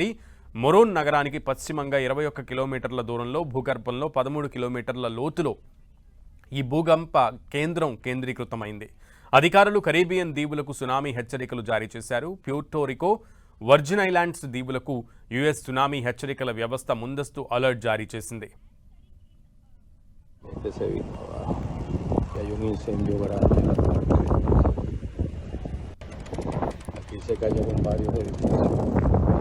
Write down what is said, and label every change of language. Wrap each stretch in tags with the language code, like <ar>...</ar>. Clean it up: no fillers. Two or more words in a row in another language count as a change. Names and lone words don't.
<te>మొరోన్ నగరానికి పశ్చిమంగా 21 కిలోమీటర్ల దూరంలో భూగర్భంలో 13 కిలోమీటర్ల లోతులో ఈ భూకంప కేంద్రం కేంద్రీకృతమైంది. అధికారులు కరేబియన్ దీవులకు సునామీ హెచ్చరికలు జారీ చేశారు. ప్యూర్టోరికో, వర్జిన్ ఐలాండ్స్ దీవులకు యుఎస్ సునామీ హెచ్చరికల వ్యవస్థ ముందస్తు అలర్ట్ జారీ చేసింది.</te> <es>Se vino abajo, que hay un incendio grande en la parte. Aquí se cayeron varios edificios.</es>